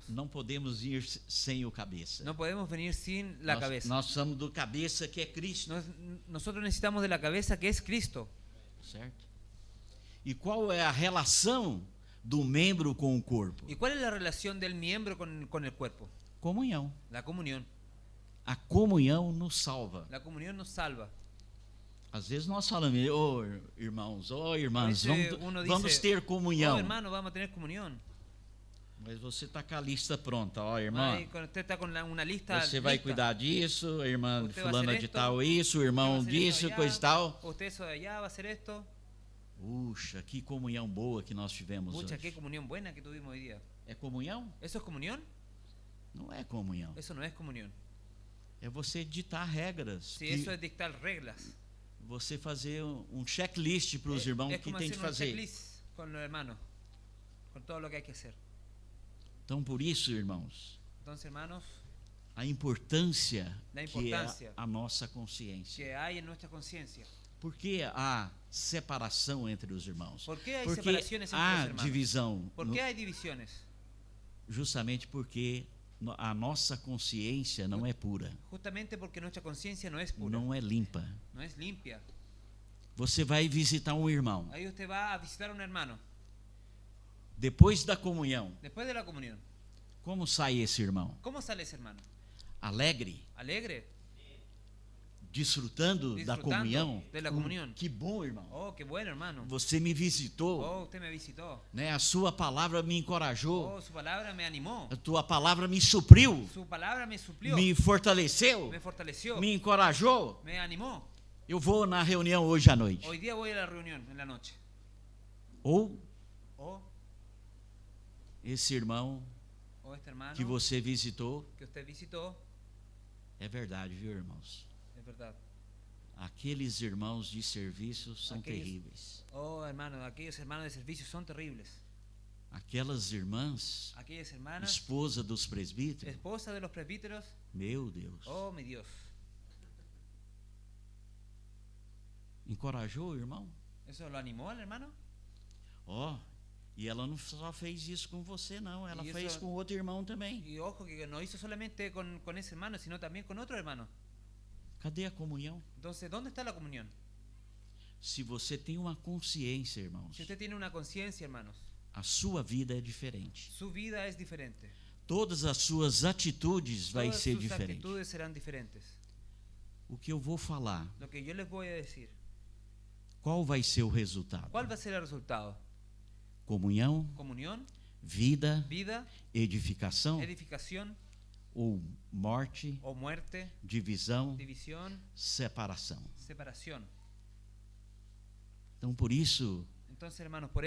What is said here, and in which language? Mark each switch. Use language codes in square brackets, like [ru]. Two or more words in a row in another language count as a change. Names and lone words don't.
[pt] não podemos ir sem o cabeça. [es] no podemos venir sin la [pt] nós, [es] cabeza. [pt] nós somos do cabeça que é Cristo, [es] Nosotros necesitamos de la cabeza que es Cristo. [pt] certo? E qual é a relação do membro com o corpo? [es] ¿Y cuál es la relación del miembro con el cuerpo? [pt] Comunhão. [es] La comunión. [pt] A comunhão nos salva. [es] La comunión nos salva. [pt] Às vezes nós falamos, ô irmãos, ô irmãs, [es] A veces uno dice, [pt] vamos ter comunhão. [es] Oh, hermano, vamos a tener comunión. [pt] Mas você está com a lista pronta, ó, irmã. [es] Ay, cuando usted está con una lista [pt] Você vai [es] lista. [pt] cuidar disso, a irmã [es] Usted vai [pt] fulana [es] hacer [pt] de [es] esto, [pt] tal isso, o [es] Usted va a [pt] irmão [es] hacer [pt] disso, [es] esto [pt] coisa e tal. [es] Usted eso de allá va a hacer esto. [pt] Puxa, que comunhão boa que nós tivemos [es] Pucha, [pt] hoje. [es] qué comunión buena que tuvimos hoy día. [pt] É comunhão? [es] ¿Eso es comunión? [pt] Não é comunhão. [es] Eso no es comunión. [pt] É você ditar regras. [es] Si que eso es dictar reglas. [pt] você fazer um checklist para os irmãos [es] Es que como [pt] tem de [es] hacer un [pt] fazer. [es] checklist con los hermanos. Con todo lo que hay que hacer. [pt] Então, por isso, irmãos, [es] Entonces, hermanos, [pt] a importância [es] La [pt] que é [es] importância [pt] a nossa consciência. [es] que hay en nuestra conciencia. [pt] Porque separação entre os irmãos? [es] ¿Por qué hay [pt] Porque [es] separaciones entre [pt] há [es] los hermanos? [pt] divisão, [es] ¿Por qué hay divisiones? [pt] justamente porque a nossa consciência não é pura, [es] Justamente porque nuestra conciencia no es pura, [pt] não é limpa. [es] no es limpia. [pt] Você vai visitar um irmão. [es] Ahí usted va a visitar a un hermano. [pt] Depois da comunhão, [es] Después de la comunión, [pt] como sai esse irmão? [es] ¿cómo sale ese hermano? [pt] Alegre, [es] ¿Alegre? [pt] desfrutando da [es] Disfrutando [pt] comunhão. [es] de la comunión. [pt] Que bom, irmão. [es] Oh, qué bueno, hermano. [pt] Você me visitou, [es] Oh, usted me visitó. [pt] né? A sua palavra me encorajou. [es] Oh, su palabra me animó. [pt] A tua palavra me supriu, [es] Su palabra me suplió. [pt] me fortaleceu, [es] Me fortaleció. [pt] me encorajou. [es] Me animó. [pt] Eu vou na reunião hoje à noite. [es] Hoy día voy a la reunión en la noche. [pt] Ou [es] Oh, [pt] esse irmão [es] este hermano [pt] que você visitou, [es] que usted visitó, [pt] é verdade, viu, irmãos? [es] es verdad. [pt] Aqueles irmãos de serviço são Aqueles- terríveis. [es] Oh, hermano, aquellos hermanos de servicio son terribles. [pt] Aquelas irmãs, [es] Aquellas hermanas, [pt] esposa dos presbíteros, [es] esposa de los presbíteros, [pt] meu Deus. [es] oh, mi Dios. [pt] Encorajou o irmão? [es] ¿Eso lo animó al hermano? [pt] Ó, e ela não só fez isso com você, não. Ela E fez isso- com outro irmão também. [es] Y ojo que no hizo solamente con ese hermano, sino también con otro hermano. [pt] Cadê a comunhão? [es] Entonces, ¿dónde está la comunión? [pt] Se você tem uma consciência, irmãos, [es] Si usted tiene una conciencia, hermanos, [pt] a sua vida é diferente. [es] su vida es diferente. [pt] Todas as suas atitudes vai [es] Todas [pt] ser [es] sus [pt] diferente. [es] actitudes serán diferentes. [pt] O que eu vou falar, [es] Lo que yo les voy a decir, [pt] qual vai ser o resultado? [es] ¿cuál va a ser el resultado? [pt] Comunhão, [es] Comunión, [pt] vida, [es] vida, [pt] edificação [es] edificación [pt] ou morte, [es] o muerte, [pt] divisão, [es] división, [pt] separação. [es] separación. [pt] Então, por isso, [es] Entonces, hermanos, por